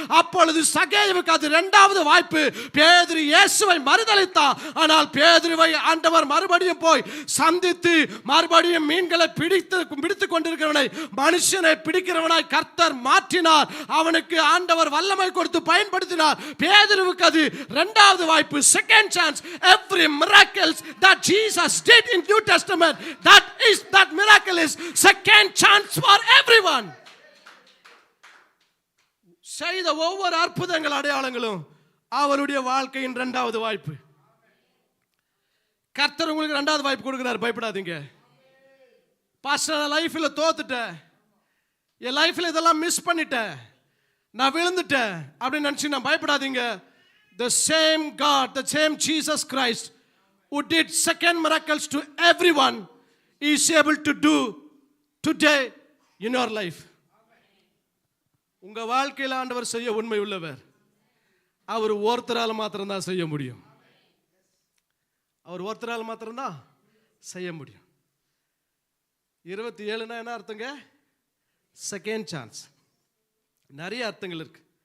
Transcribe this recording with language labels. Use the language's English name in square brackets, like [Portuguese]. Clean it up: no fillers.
[Tamil] அப்பொழுது சகேவுக்கு அது 2வது வாய்ப்பு. பேதுரு இயேசுவை மறுதலித்தான். ஆனால் பேதுருவை ஆண்டவர் மறுபடியும் போய் சந்தித்து மறுபடியும் மீன்களை பிடித்துக் கொண்டிருக்கிறவனை மனுஷனை பிடிக்கிறவனாய் கர்த்தர் மாற்றினார். அவனுக்கு ஆண்டவர் வல்லமை கொடுத்து பயன்படுத்தினார். பேதுருவுக்கு அது 2வது வாய்ப்பு, second chance. [English] Every miracles that Jesus did in New Testament, that miracle is second chance for everyone. [Tamil] செய்த ஒவ்வொரு அற்புதங்கள் அடையாளங்களும் அவருடைய வாழ்க்கையின் 2வது வாய்ப்பு. கர்த்தர் உங்களுக்கு 2வது வாய்ப்பு கொடுக்கிறார். பயப்படாதீங்க. பாஸ்டர் லைஃப்ல தோத்துட்டேன், என் லைஃப்ல இதெல்லாம் மிஸ் பண்ணிட்டேன், நான் விழுந்துட்டேன் அப்படின்னு நினைச்சு நான் பயப்படாதீங்க. [English] The same God, the same Jesus Christ who did second miracles to everyone is able to do today in your life. [Tamil] உங்க வாழ்க்கையில் ஆண்டவர் செய்ய உண்மை உள்ளவர். அவர் ஒருத்தரால் மாத்திரம்தான் செய்ய முடியும். அவர் ஒருத்தரால் மாத்திரம்தான் செய்ய முடியும். 27னா என்ன அர்த்தங்க? Second chance. நிறைய அர்த்தங்கள் இருக்கு.